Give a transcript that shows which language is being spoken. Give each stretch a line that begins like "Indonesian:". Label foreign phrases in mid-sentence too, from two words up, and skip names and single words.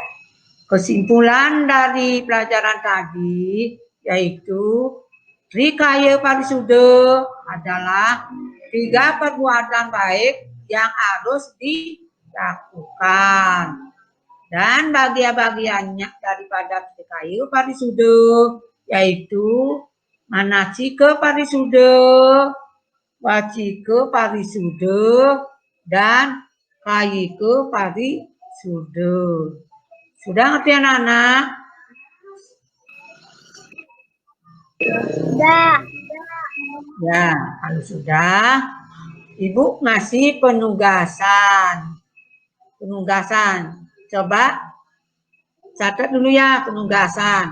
Indonesian: Kesimpulan dari pelajaran tadi yaitu Trikaya Parisuda adalah 3 perbuatan baik yang harus dilakukan. Dan bagian-bagiannya daripada Trikaya Parisuda yaitu Manasika Parisuda, Wacika Parisuda, dan Kayika Parisuda. Sudah ngerti anak-anak? Sudah. Ya, kalau sudah, Ibu ngasih penugasan. Coba catat dulu ya penugasan.